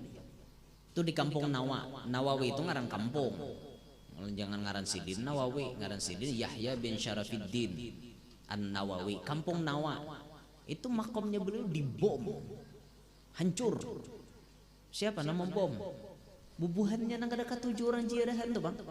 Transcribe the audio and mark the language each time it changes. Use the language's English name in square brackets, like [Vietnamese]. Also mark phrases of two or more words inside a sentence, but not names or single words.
[Banjar] Itu di kampung Nawawi itu ngaran kampung. Jangan ngaran Sidin Nawawi, ngaran Sidin Yahya bin Syarafiddin An-Nawawi, kampung Nawa. [Indonesian] Itu makomnya beliau dibom. Hancur. Siapa nama bom? [Banjar] Bubuhannya nang ada 7 orang jiarahan tuh bang.